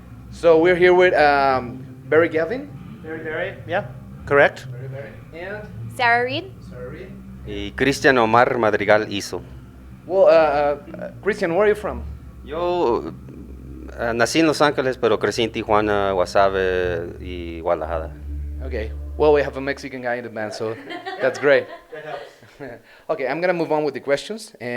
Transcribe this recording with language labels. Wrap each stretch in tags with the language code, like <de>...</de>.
<en>So we're here with Barry Gavin. Very, yeah, correct. And Sarah Reed. Sarah Reed.</en> <es>Y Cristian Omar Madrigal hizo.</es> <en>Well, Christian, where are you from?</en> <es>Yo nací en Los Ángeles, pero crecí en Tijuana, Guasave y Guadalajara.</es> <en>Okay. Well, we have a Mexican guy in the band, so that's great. Okay, I'm gonna move on with the questions.</en>